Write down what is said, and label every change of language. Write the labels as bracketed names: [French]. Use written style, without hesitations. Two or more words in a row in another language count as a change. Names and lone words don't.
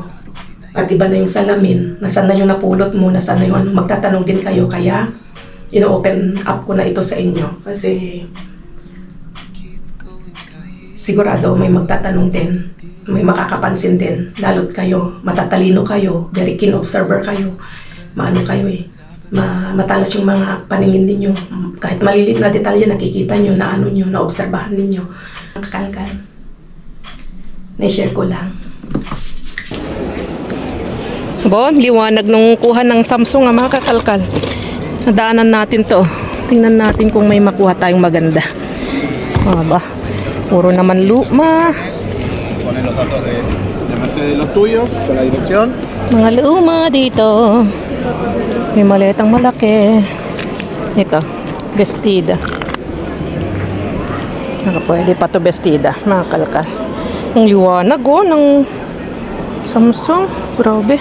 [Filipino] At iba na yung salamin. Nasaan na yung napulot mo, nasaan na yung ano. Magtatanong din kayo. Kaya, ino-open up ko na ito sa inyo. Kasi, sigurado may magtatanong din. May makakapansin din. Lalo't kayo. Matatalino kayo. [English] Very keen observer [Filipino] kayo. Maano kayo eh. Matalas yung mga paningin ninyo. Kahit malilit na detalye, nakikita nyo, na ano nyo, na obserbahan ninyo. Kakalkal. Na-share ko lang. Bon, liwanag nung kuha ng Samsung mga kakalkal. Nadaanan natin to. Tingnan natin kung may makuha tayong maganda. Ba, puro naman luma. [Spanish] Pones los datos de Mercedes los tuyos con la dirección. [Filipino] Mga luma dito. May maletang malaki. Ito, Vestida. Pwede pa to Vestida, mga kalkal. Ang liwanag ng Samsung. Grabe.